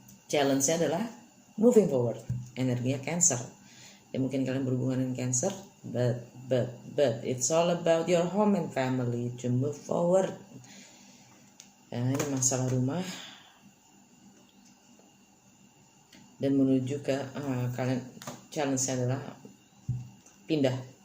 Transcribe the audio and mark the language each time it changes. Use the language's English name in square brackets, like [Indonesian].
[Indonesian] Challenge-nya adalah [English] moving forward. [Indonesian] Energinya Cancer. Ya mungkin kalian berhubungan dengan Cancer, [English] but it's all about your home and family to move forward. [Indonesian] Ya, ini masalah rumah dan menuju ke kalian, challenge-nya adalah pindah.